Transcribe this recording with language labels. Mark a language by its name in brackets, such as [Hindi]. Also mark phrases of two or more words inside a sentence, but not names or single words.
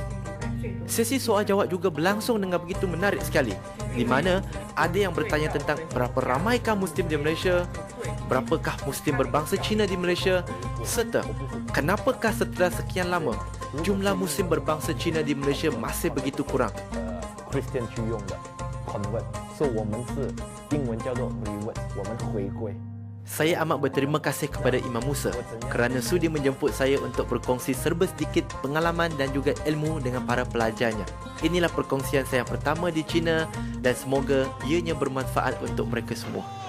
[Malay] Sesi soal jawab juga berlangsung dengan begitu menarik sekali di mana ada yang bertanya tentang berapa ramaikah Muslim di Malaysia, berapakah Muslim berbangsa Cina di Malaysia serta kenapakah setelah sekian lama jumlah Muslim berbangsa Cina di Malaysia masih begitu kurang. [Chinese] Christian 去用的 convert， 所以我们是英文叫做 revert， 我们回归。 [Malay] Saya amat berterima kasih kepada Imam Musa kerana sudi menjemput saya untuk berkongsi serba sedikit pengalaman dan juga ilmu dengan para pelajarnya. Inilah perkongsian saya yang pertama di China dan semoga ianya bermanfaat untuk mereka semua.